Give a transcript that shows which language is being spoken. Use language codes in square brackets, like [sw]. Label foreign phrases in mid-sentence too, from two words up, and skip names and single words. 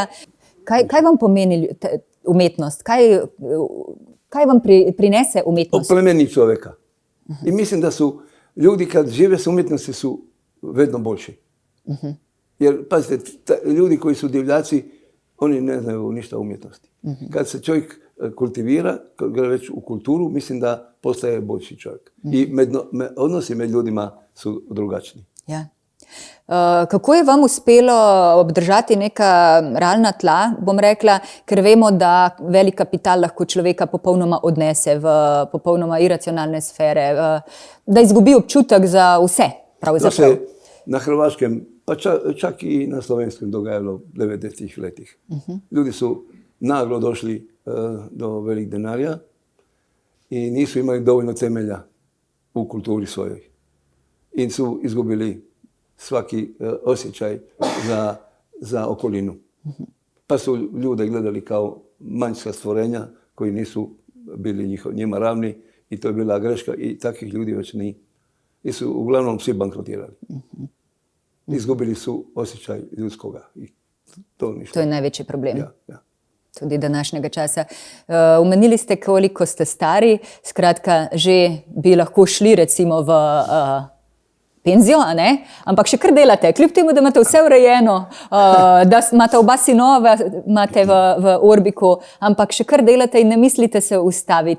[sl] Kaj vam pomeni umetnost? Kaj vam prinese umetnost? [hr] Oplemeni človeka. I mislim da su ljudi kad žive s umjetnosti su vedno boljši. Jer, pazite, ljudi koji su divljaci, oni ne znaju ništa o umjetnosti. Kad se čovjek kultivira, kad gre već u kulturu, mislim da postaje boljši čovjek. I odnosi med ljudima su drugačni. [sl] Ja. Kako je vam uspelo obdržati neka realna tla, bom rekla, ker vemo, da velik kapital lahko človeka popolnoma odnese v popolnoma iracionalne sfere, da izgubi občutek za vse, [hr] pravzaprav. To se na Hrvaškem, pa čak i na Slovenskem dogajalo u 90-ih letih. Ljudi su naglo došli do velik denarja i nisu imali dovoljno temelja u kulturi svojoj. I su izgubili svaki osjećaj za okolinu. Pa su ljude gledali kao manjska stvorenja koji nisu bili njima ravni i to je bila greška i takvih ljudi već nije. I su uglavnom svi bankrotirali. Izgubili su osjećaj ljudskoga. I to je najveći problem. [sl] Ja. Tudi današnjega časa. Omenili ste, koliko ste stari, skratka, že bi lahko šli recimo v penzijo, a ne? Ampak še kar delate, kljub temu, da imate vse urejeno, da imate oba sinova, imate v Orbiku, ampak še kar delate in ne mislite se ustaviti.